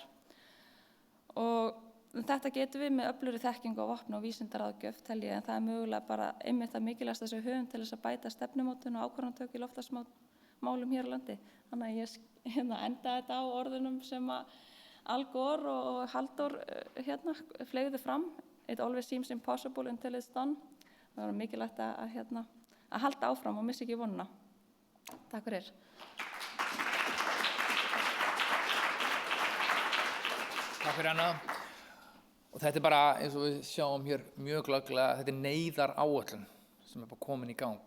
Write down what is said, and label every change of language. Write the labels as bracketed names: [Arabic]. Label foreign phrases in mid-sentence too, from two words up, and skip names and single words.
[Icelandic] Og þetta getum við með öflugri þekkingu á vopna og vísindaráðgjöf tel ég, en það er mögulega bara einmitt það mikilvægasta sem við höfum til þess að bæta stefnumótun og ákvarðanatöku í loftslagsmálum hér á landi. Þannig að ég enda þetta á orðunum sem Al Gore og Halldór fleygðu fram. [English] It always seems impossible until it's done. [Icelandic] Það var mikilvægt að að halda áfram og missa ekki vonina. Takk fyrir. Takk fyrir Anna. Og þetta bara, eins og við sjáum hér mjög glögglega, þetta neyðaráætlun sem bara komin í gang.